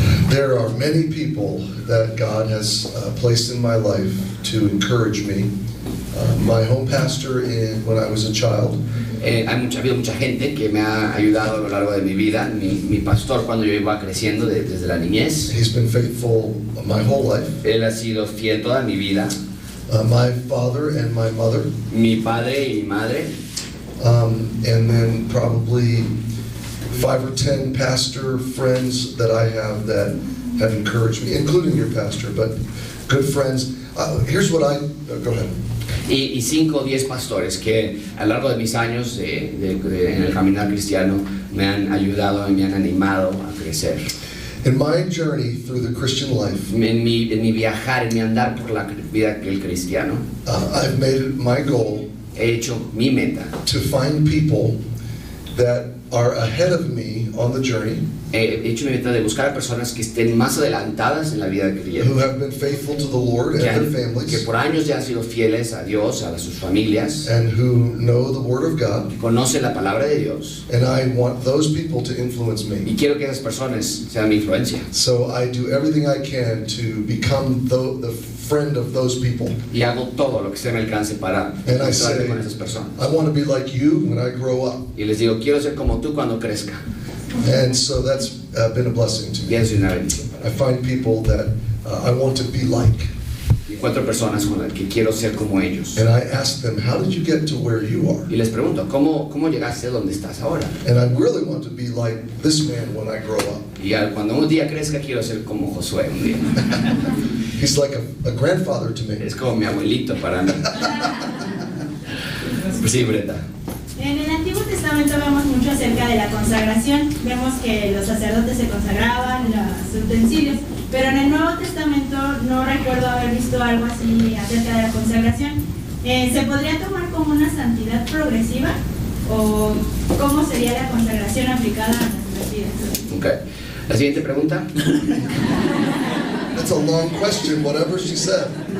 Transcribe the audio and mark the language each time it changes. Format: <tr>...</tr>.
<en>There are many people that God has placed in my life to encourage me. My home pastor when I was a child.</en> <es>Ha habido mucha gente que me ha ayudado a lo largo de mi vida. Mi pastor cuando yo iba creciendo desde la niñez.</es> <en>He's been faithful my whole life.</en> <es>Él ha sido fiel toda mi vida.</es> <en>My father and my mother.</en> <es>Mi padre y mi madre.</es> <en>And then probably 5 or 10 pastor friends that I have that have encouraged me, including your pastor, but good friends. Here's what go ahead.</en> <es>Y 5 o 10 pastores que a lo largo de mis años en el caminar cristiano me han ayudado y me han animado a crecer.</es> <en>In my journey through the Christian life,</en> <es>en mi viajar, en mi andar por la vida del cristiano,</es> <en>I've made it my goal</en> <es>he hecho mi meta</es> <en>to find people that are ahead of me on the journey,</en> <es>he hecho mi meta de buscar a personas que estén más adelantadas en la vida de creyente,</es> <en>who have been faithful to the Lord and their</en> <es>que</es> <en>families,</en> <es>por años ya han sido fieles a Dios, a sus familias,</es> <en>and who know the Word of God.</en> <es>que conocen la palabra de Dios.</es> <en>And I want those people to influence</en> <es>Y</es> <en>me.</en> <es>quiero que esas personas sean mi influencia.</es> <en>So I do everything I can to become the friend of those people.</en> <es>Y hago todo lo que esté a mi alcance para</es> <en>And I</en> <es>encontrarme</es> <en>say,</en> <es>con esas personas.</es> <en>I want to be like you when I grow up.</en> <es>Y les digo, quiero ser como tú cuando crezca.</es> <en>And so that's been a blessing to</en> <es>Y</es> <en>me.</en> <es>eso es una bendición.</es> <en>I find people that I want to be like.</en> <es>Y encuentro personas con las que quiero ser como ellos.</es> <en>And I ask them, how did you get to where you are?</en> <es>Y les pregunto, ¿cómo llegaste a donde estás ahora?</es> <en>And I really want to be like this man when I grow up.</en> <es>Y cuando un día crezca, quiero ser como Josué un día.</es> <en>He's like a grandfather to me.</en> <es>Es como mi abuelito para mí. Pues sí, Breta. En el Antiguo Testamento vemos mucho acerca de la consagración. Vemos que los sacerdotes se consagraban, los utensilios, pero en el Nuevo Testamento no recuerdo haber visto algo así acerca de la consagración. ¿Se podría tomar como una santidad progresiva? ¿O cómo sería la consagración aplicada a nuestras vidas? Okay. La siguiente pregunta.</es> <en>That's a long question, whatever she said.</en>